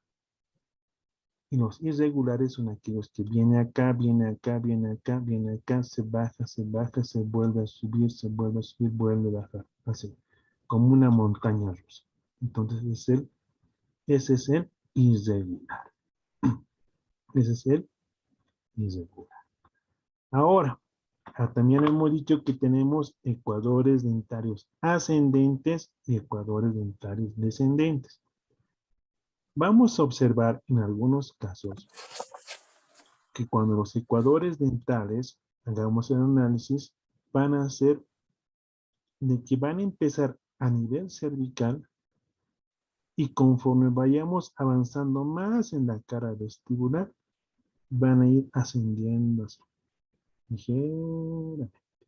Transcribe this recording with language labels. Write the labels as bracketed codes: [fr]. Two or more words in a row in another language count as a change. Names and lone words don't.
[es] Y los irregulares son aquellos que viene acá, viene acá, viene acá, viene acá, se baja, se vuelve a subir, se vuelve a subir, vuelve a bajar. Así, como una montaña rusa. Entonces ese es el irregular. Ese es el irregular. Ahora, también hemos dicho que tenemos ecuadores dentarios ascendentes y ecuadores dentarios descendentes. Vamos a observar en algunos casos que cuando los ecuadores dentales, hagamos el análisis, van a ser de que van a empezar a nivel cervical y conforme vayamos avanzando más en la cara vestibular, van a ir ascendiendo así, ligeramente.